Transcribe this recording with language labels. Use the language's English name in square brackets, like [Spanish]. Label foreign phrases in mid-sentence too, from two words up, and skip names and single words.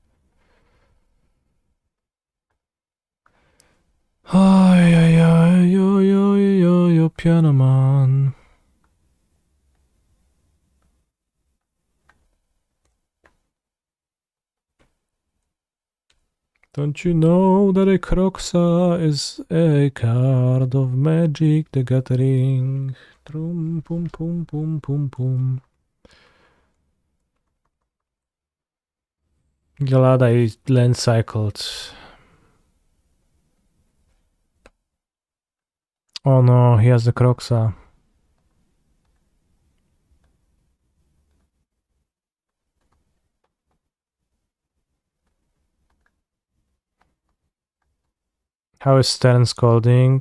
[English] Ay, ay, ay, yo, yo, yo, yo, piano man. Don't you know that a Croxa is a card of Magic the Gathering? Trum, pum, pum, pum, pum, pum. Glad I land cycled. Oh no, he has the Croxa. How is Stern Scolding?